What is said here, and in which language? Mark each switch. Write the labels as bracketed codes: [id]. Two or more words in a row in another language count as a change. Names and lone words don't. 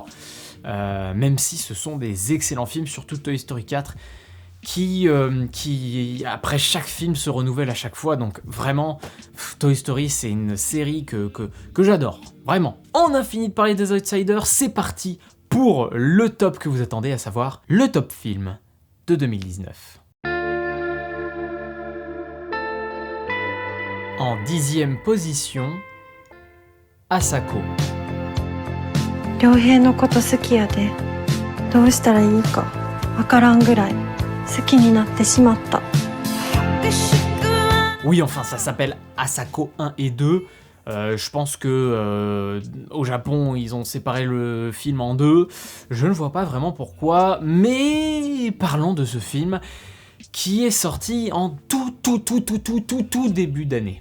[fr] Même si ce sont des excellents films, surtout Toy Story 4, qui après chaque film se renouvelle à chaque fois, donc vraiment Toy Story c'est une série que j'adore, vraiment. On a fini de parler des Outsiders, c'est parti pour le top que vous attendez, à savoir le top film de 2019. En 10e position, Asako. [ja] 良平のこと好きやで、どうしたらいいかわからんぐらい好きになってしまった。 [fr] Oui, enfin, ça s'appelle Asako 1 et 2. Je pense que au Japon, ils ont séparé le film en deux. Je ne vois pas vraiment pourquoi, mais parlons de ce film qui est sorti en tout début d'année.